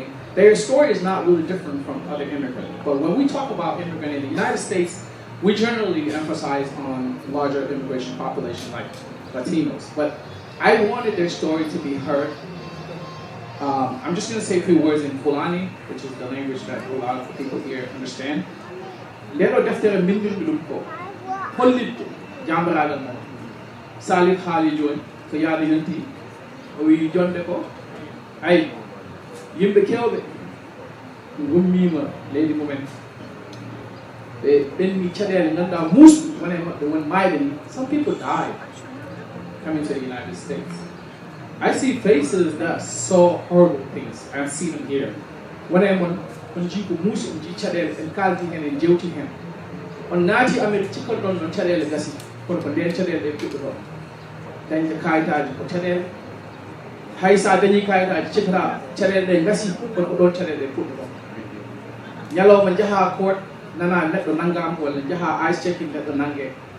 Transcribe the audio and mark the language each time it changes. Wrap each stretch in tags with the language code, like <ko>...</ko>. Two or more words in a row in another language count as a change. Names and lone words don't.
<en>Their story is not really different from other immigrants. But when we talk about immigrants in the United States, we generally emphasize on larger immigration population like Latinos. But I wanted their story to be heard. I'm just going to say a few words in Fulani, which is the language that a lot of people here understand.</en> <ff>Lero deftere mbindin ɗum ko hollidde jambiragal mo Salif haali joni so yaade yanti o wi jonde ko ay yimɓe kewɓe gummima leydi mumen ɓe ɓenni caɗele ganduɗa musɗi wone maɓɓe won mayɓe ni.</ff> <en>Some people died coming to the United States. I see faces that saw horrible things. I've seen them here. When I'm</en> <ff>on jiiko muusi on jii caɗele en kaldi hen en jewti hen on naati Amérique cikkoɗo ɗon no caɗele gasi kono ko nden caɗele ɗe puɗɗo ɗon dañde kayitaji ko caɗele hay sa dañi kayitaji cikkata caɗele ɗe gasi kono ko ɗon caɗele ɗe puɗɗo ɗon ñalawma jaaha court nana neɗɗo nanggama walla jaaha</ff> <en>ice checking</en> <ff>neɗɗo nangge</ff>